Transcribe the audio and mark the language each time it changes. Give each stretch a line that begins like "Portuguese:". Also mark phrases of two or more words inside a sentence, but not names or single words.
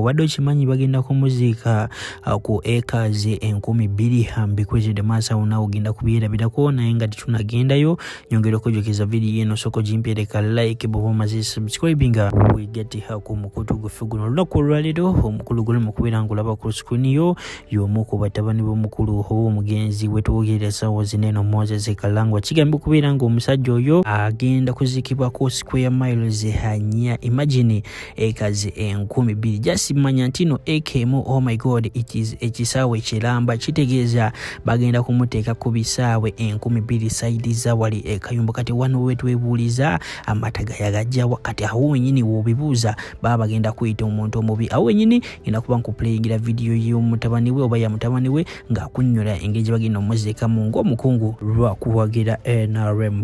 Ganda: badde okimanyi bagenda kumuziika ku acres 2,000 kuletedde maaso awo naawe ogenda kubyerabirako naye nga tetunagendayo nyongera okujjukiza vidiyo eno soko gimpyereka like bw'oba omaze subscribinga wegattiha ku mukutu guffe guno olunaku olwaleero omukulu guli mu kubeera ng'olaba ku screen yo y'omu ku batabani b'omukulu ow'omugenzi wetuwugirira essaawa zino eno Moses Kalangwa kigambye okubeera ng'omusajja oyo agenda kuziikibwako square miles 4.
English: Imagine acres
Ganda: 2,000. Just manya nti no ekemu,
English: oh my god, it is
Ganda: ekisaawe kiramba kitegeeza bagenda kumuteeka ku bisaawe 2,000 side za wali ekayumba. Kati wano wetwebuuliza amataga yagajja wakati awo wenyini wobibuuza baba bagenda kuyita omuntu omubi awo wenyini ngenda kuba nkuplayingira video y'omutabani we oba ya mutabani we ng'akunnyonnyola engeri gye bagenda omuziikamu ng'omukungu lwa kuwagira NRM.